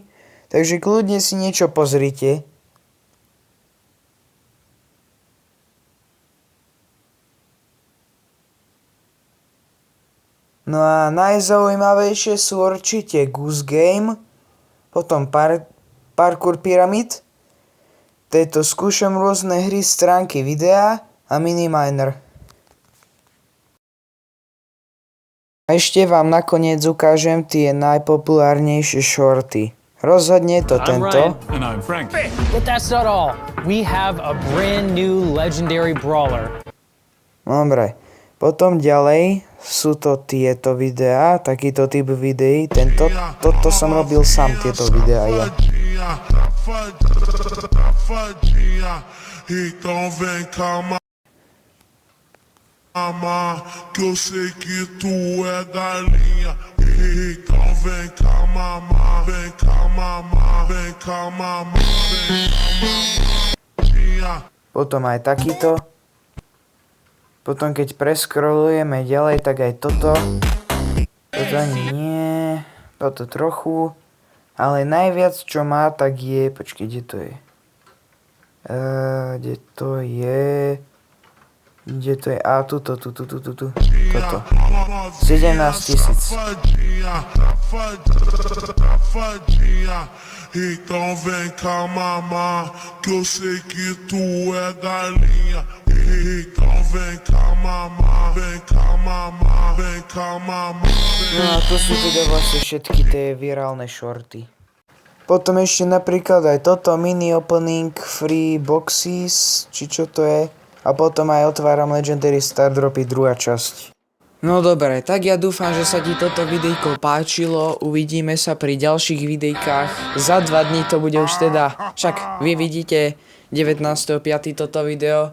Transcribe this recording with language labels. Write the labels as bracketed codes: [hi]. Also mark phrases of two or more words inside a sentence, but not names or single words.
[sk] Takže kľudne si niečo pozrite. No a najzaujímavejšie sú určite Goose Game, potom Parkour Pyramid, tejto skúšam rôzne hry, stránky videa a Miniminer. A ešte vám nakoniec ukážem tie najpopulárnejšie shorty. Rozhodne to tento. [en] And I'm Frank. But that's not all. We have a brand new legendary brawler. [sk] Dobre. Potom ďalej sú to tieto videá, takýto typ videí. Toto som robil sám, tieto videá ja. [pt] safadinha, então vem cá, mamá, que eu sei que tu é galinha. Então vem cá, mamá, vem cá, mamá, vem cá, mamá, vem cá, mamadinha. [sk] Potom aj takýto. Potom keď preskrolujeme ďalej, tak aj toto. Toto ani nie. Toto trochu. Ale najviac čo má, tak je... Počkej, kde to je? Kde to je? Kde to je? A, tuto. Toto. 17 000. [pt] Então vem cá, mamá, que eu sei que tu é galinha. Então vem cá, mamá, vem cá, mamá, vem cá, mamá. [sk] No a to sú teda vlastne všetky tie virálne shorty. Potom ešte napríklad aj toto [en] mini opening free boxes, [sk] či čo to je. A potom aj otváram Legendary Star Dropy druhá časť. No dobre, tak ja dúfam, že sa ti toto videjko páčilo. Uvidíme sa pri ďalších videjkách. Za 2 dní to bude už teda, však vy vidíte 19.5. toto video.